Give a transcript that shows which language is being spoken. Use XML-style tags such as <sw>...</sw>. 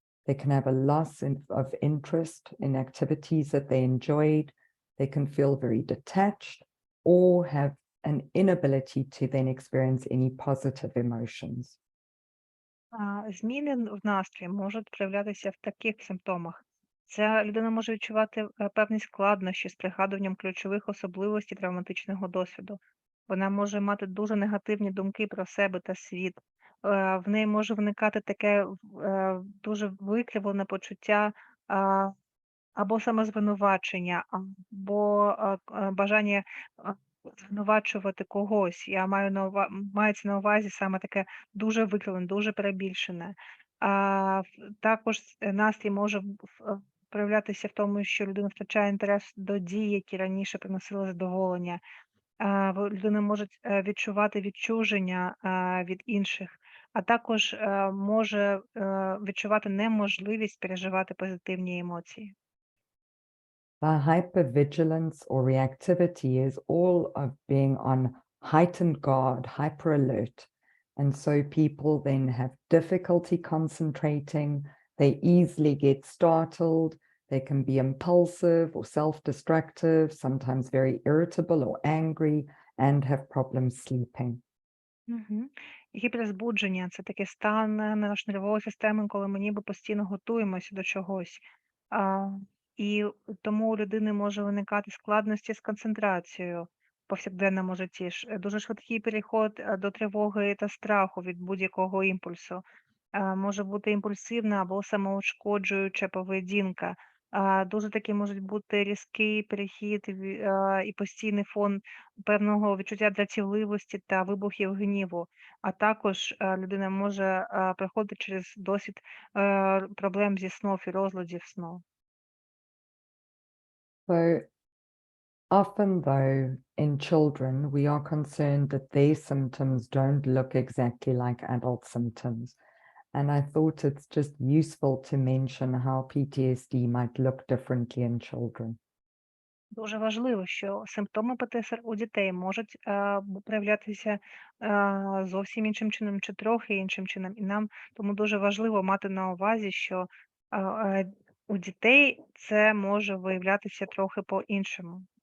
<en>They can have a loss of interest in activities that they enjoyed. They can feel very detached or have an inability to then experience any positive emotions.</en> <uk>Зміни в настрої можуть проявлятися в таких симптомах. Ця людина може відчувати певні складнощі з пригадуванням ключових особливостей травматичного досвіду. Вона може мати дуже негативні думки про себе та світ. В неї може виникати таке дуже викривлене почуття або самозвинувачення, або бажання звинувачувати когось. Мається на увазі саме таке дуже викривлене, дуже перебільшене. Також настрій може проявлятися в тому, що людина втрачає інтерес до дій, які раніше приносили задоволення. Людина може відчувати відчуження від інших, а також може відчувати неможливість переживати позитивні емоції.</uk> <en>The hypervigilance or reactivity is all of being on heightened guard, hyper alert. And so people then have difficulty concentrating, they easily get startled, they can be impulsive or self-destructive, sometimes very irritable or angry, and have problems sleeping.</en> <uk>Гіперзбудження це такий стан нашої нервової системи, коли ми ніби постійно готуємося до чогось. І тому у людини може виникати складності з концентрацією в повсякденному житті. Дуже швидкий переход до тривоги та страху від будь-якого імпульсу. Може бути імпульсивна або самоушкоджуюча поведінка. Дуже такі можуть бути різкий перехід і постійний фон певного відчуття дратівливості та вибухів гніву. А також людина може проходити через досвід проблем зі сном і розладів сну.</uk> <en>So often, though, in children, we are concerned that their symptoms don't look exactly like adult symptoms. And I thought it's just useful to mention how PTSD might look differently in children.</en> <uk>Дуже важливо, що симптоми ПТСР у дітей можуть проявлятися зовсім іншим чином чи трохи іншим чином. І нам тому дуже важливо мати на увазі, що у дітей це може виявлятися трохи по-іншому.</uk>